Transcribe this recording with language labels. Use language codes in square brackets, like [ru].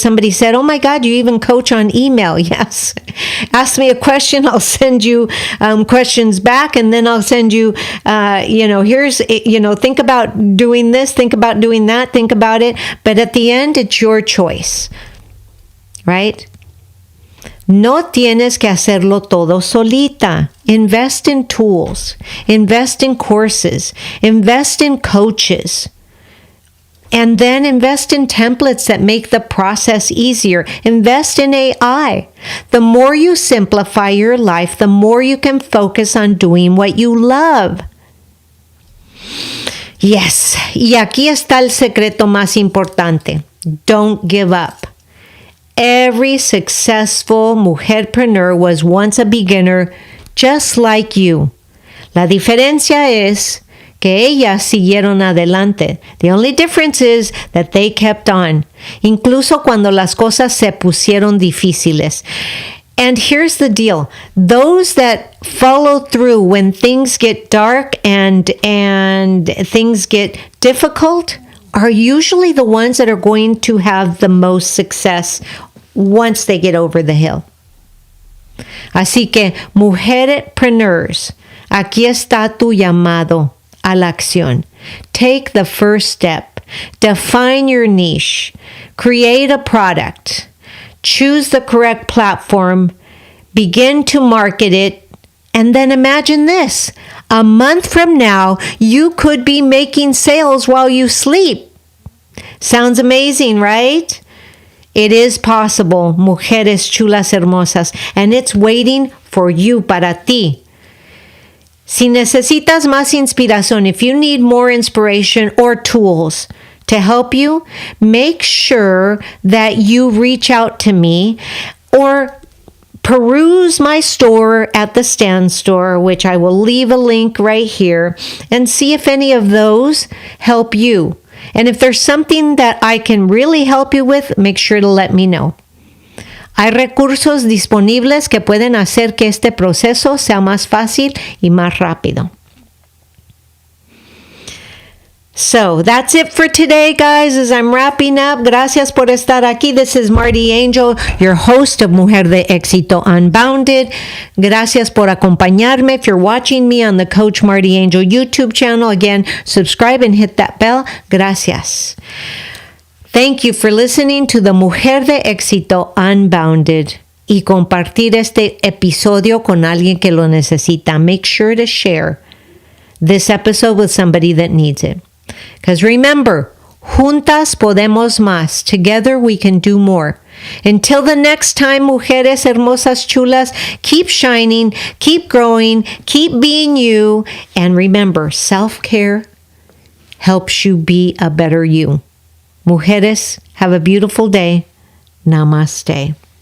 [en] Somebody said, "Oh my God, you even coach on email." Yes. Ask me a question. I'll send you questions back, and then I'll send you, think about doing this, think about doing that, think about it. But at the end, it's your choice, right? [es] No tienes que hacerlo todo solita. [en] Invest in tools, invest in courses, invest in coaches. And then invest in templates that make the process easier. Invest in AI. The more you simplify your life, the more you can focus on doing what you love. [es] Yes, y aquí está el secreto más importante. [en] Don't give up. Every successful mujerpreneur was once a beginner, just like you. [es] La diferencia es que ellas siguieron adelante. [en] The only difference is that they kept on, [es] incluso cuando las cosas se pusieron difíciles. [en] And here's the deal. Those that follow through when things get dark and things get difficult are usually the ones that are going to have the most success once they get over the hill. [es] Así que, mujerpreneurs, aquí está tu llamado a la acción. [en] Take the first step. Define your niche. Create a product. Choose the correct platform. Begin to market it. And then imagine this. A month from now, you could be making sales while you sleep. Sounds amazing, right? It is possible, [es] mujeres chulas hermosas, [en] and it's waiting for you, [es] para ti. Si necesitas más inspiración, [en] if you need more inspiration or tools to help you, make sure that you reach out to me or peruse my store at the Stan Store, which I will leave a link right here, and see if any of those help you. And if there's something that I can really help you with, make sure to let me know. [es] Hay recursos disponibles que pueden hacer que este proceso sea más fácil y más rápido. [en] So that's it for today, guys, as I'm wrapping up. [es] Gracias por estar aquí. [en] This is MartiAngel, your host of Mujer de Éxito Unbounded. [es] Gracias por acompañarme. [en] If you're watching me on the Coach MartiAngel YouTube channel, again, subscribe and hit that bell. [es] Gracias. [en] Thank you for listening to the [es] Mujer de Éxito Unbounded y compartir este episodio con alguien que lo necesita. [en] Make sure to share this episode with somebody that needs it. Because remember, [es] juntas podemos más. [en] Together we can do more. Until the next time, [es] mujeres hermosas chulas, [en] keep shining, keep growing, keep being you. And remember, self-care helps you be a better you. Mujeres, have a beautiful day. Namaste.